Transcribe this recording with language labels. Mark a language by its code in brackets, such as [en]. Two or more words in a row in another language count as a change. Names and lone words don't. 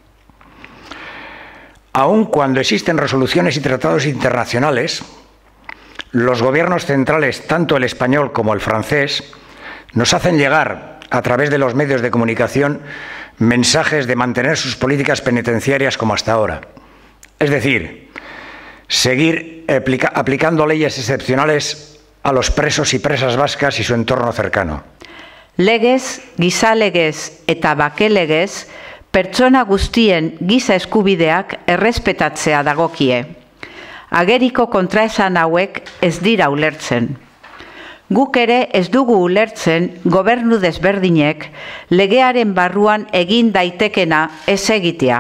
[es] Aun cuando existen resoluciones y tratados internacionales, los gobiernos centrales, tanto el español como el francés, nos hacen llegar a través de los medios de comunicación mensajes de mantener sus políticas penitenciarias como hasta ahora. Es decir, seguir aplicando leyes excepcionales a los presos y presas vascas y su entorno cercano. [eu] Legez, gizalegez eta bakelegez, pertsona guztien giza eskubideak errespetatzea dagokie. Ageriko kontraesan hauek ez dira ulertzen. Guk ere ez dugu ulertzen gobernu desberdinek legearen barruan egin daitekena ez egitea.